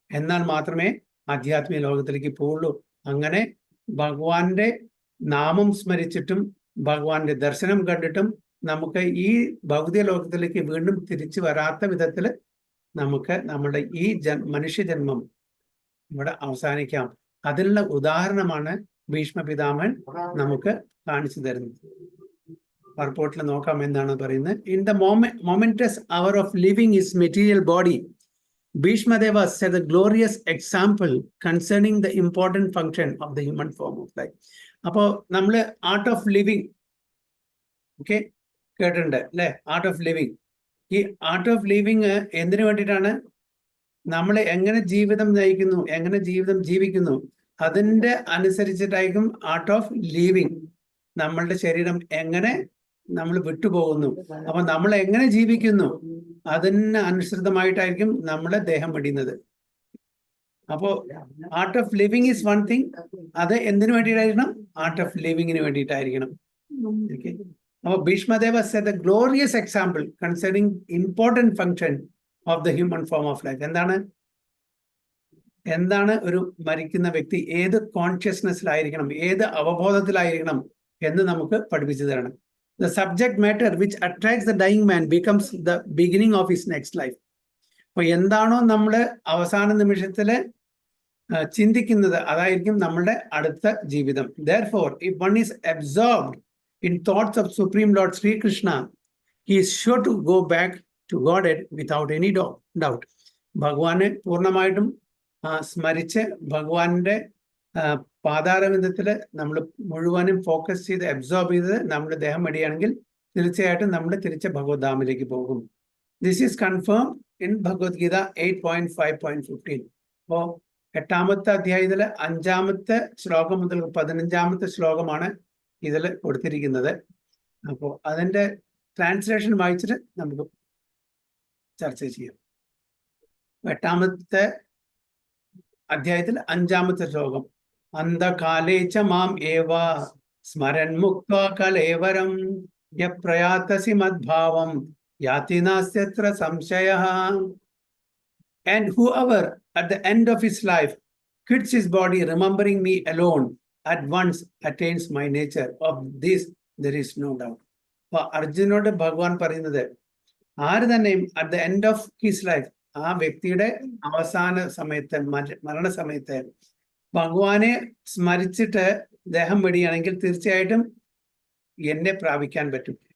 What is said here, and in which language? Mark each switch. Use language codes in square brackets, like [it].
[ml] എന്നാൽ മാത്രമേ ആധ്യാത്മിക ലോകത്തിലേക്ക് പോവുള്ളൂ. അങ്ങനെ ഭഗവാന്റെ നാമം സ്മരിച്ചിട്ടും ഭഗവാന്റെ ദർശനം കണ്ടിട്ടും നമുക്ക് ഈ ഭൗതിക ലോകത്തിലേക്ക് വീണ്ടും തിരിച്ചു വരാത്ത വിധത്തിൽ നമുക്ക് നമ്മുടെ ഈ മനുഷ്യജന്മം ഇവിടെ അവസാനിക്കാം. അതിനുള്ള ഉദാഹരണമാണ് ഭീഷ്മ പിതാമഹൻ നമുക്ക് കാണിച്ചു തരുന്നത്. റിപ്പോർട്ടിൽ നോക്കാം എന്താണ് പറയുന്നത്. [en] In the momentous hour of living his material body, Bhishmadeva set a glorious example concerning the important function of the human form of life. [ml] അപ്പോൾ നമ്മൾ ആർട്ട് ഓഫ് ലിവിങ് ഓക്കെ കേട്ടിട്ടുണ്ട് അല്ലെ? Art of living. ഈ art of living എന്തിനു വേണ്ടിയിട്ടാണ്? നമ്മൾ എങ്ങനെ ജീവിതം നയിക്കുന്നു, എങ്ങനെ ജീവിതം ജീവിക്കുന്നു, അതിൻ്റെ അനുസരിച്ചിട്ടായിരിക്കും ആർട്ട് ഓഫ് ലിവിങ്. നമ്മളുടെ ശരീരം എങ്ങനെ നമ്മൾ വിട്ടുപോകുന്നു, അപ്പൊ നമ്മൾ എങ്ങനെ ജീവിക്കുന്നു, അതിന് അനുസൃതമായിട്ടായിരിക്കും നമ്മളെ ദേഹം വെടിയുന്നത്. അപ്പോ [en] Art of living is one thing. [ml] അത് എന്തിനു വേണ്ടിയിട്ടായിരിക്കണം? Art of ലിവിങ്ങിന് വേണ്ടിയിട്ടായിരിക്കണം. ഓക്കെ. [en] അപ്പോൾ Bhishmadeva set a glorious example concerning important function of the human form of life. [ml] എന്താണ് ഒരു മരിക്കുന്ന വ്യക്തി ഏത് കോൺഷ്യസ്നെസ്സിലായിരിക്കണം, ഏത് അവബോധത്തിലായിരിക്കണം എന്ന് നമുക്ക് പഠിപ്പിച്ചു തരണം. [en] The subject matter which attracts the dying man becomes the beginning of his next life. [ml] അപ്പോൾ എന്താണോ നമ്മൾ അവസാന നിമിഷത്തില് ചിന്തിക്കുന്നത് അതായിരിക്കും നമ്മളുടെ അടുത്ത ജീവിതം. [en] Therefore, if one is absorbed in thoughts of Supreme Lord Sri Krishna, he is sure to go back to Godhead without any doubt. [ml] ഭഗവാനെ പൂർണ്ണമായിട്ടും സ്മരിച്ച് ഭഗവാന്റെ പാതാരവിന്ദത്തിൽ നമ്മൾ മുഴുവനും ഫോക്കസ് ചെയ്ത് അബ്സോർബ് ചെയ്ത് നമ്മുടെ ദേഹം വെടിയാണെങ്കിൽ തീർച്ചയായിട്ടും നമ്മൾ തിരിച്ച് ഭഗവത്ധാമിലേക്ക് പോകും. [en] This is confirm in Bhagavad Gita 8.5.15. [ml] അപ്പോൾ 8ാമത്തെ അധ്യായത്തിലെ 5ാമത്തെ ശ്ലോകം മുതൽ 15ാമത്തെ ശ്ലോകമാണ് ഇതിൽ കൊടുത്തിരിക്കുന്നത്. അപ്പോൾ അതിൻ്റെ ട്രാൻസ്ലേഷൻ വായിച്ചിട്ട് നമുക്ക് ചർച്ച ചെയ്യാം. 8ാമത്തെ അധ്യായത്തിൽ 5ാമത്തെ ശ്ലോകം. [sa] അന്ധകാലേ ച മാം ഏവ സ്മരൻ മുക്ത്വാ കലേവരം യപ്രയാതസി മദ്ഭാവം യാതി നാസ്ത്യത്ര സംശയഃ. [en] And whoever at the end of his life quits his body remembering me alone at once attains my nature. Of this there is no doubt. [ml] അപ്പോൾ അർജുനോട് ഭഗവാൻ പറയുന്നത് ആര് തന്നെയും [en] at the end of his life, [ml] ആ വ്യക്തിയുടെ അവസാന സമയത്ത് മരണസമയത്ത് ഭഗവാനെ സ്മരിച്ചിട്ട് ദേഹം വെടിയാണെങ്കിൽ തീർച്ചയായിട്ടും എന്നെ പ്രാപിക്കാൻ പറ്റും.